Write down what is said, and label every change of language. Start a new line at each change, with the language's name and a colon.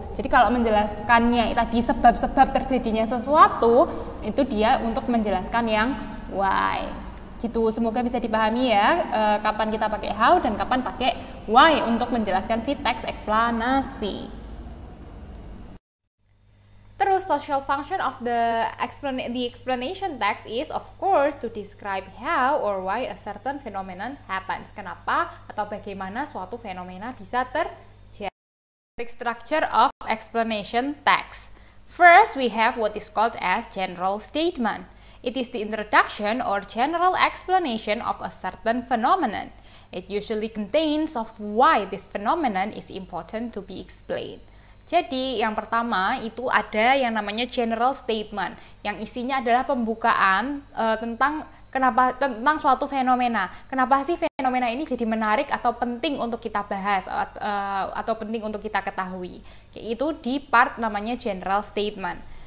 Indonesian: Jadi kalau menjelaskannya tadi sebab-sebab terjadinya sesuatu, itu dia untuk menjelaskan yang why. Gitu. Semoga bisa dipahami ya, kapan kita pakai how dan kapan pakai why untuk menjelaskan si teks eksplanasi.
English: Terus, social function of the explanation text is of course to describe how or why a certain phenomenon happens.
Indonesian: Kenapa atau bagaimana suatu fenomena bisa terjadi.
English: Structure of explanation text. First, we have what is called as general statement. It is the introduction or general explanation of a certain phenomenon. It usually contains of why this phenomenon is important to be explained.
Indonesian: Jadi yang pertama itu ada yang namanya general statement, yang isinya adalah pembukaan tentang suatu fenomena. Kenapa sih fenomena ini jadi menarik atau penting untuk kita bahas atau penting untuk kita ketahui. Itu di part namanya general statement.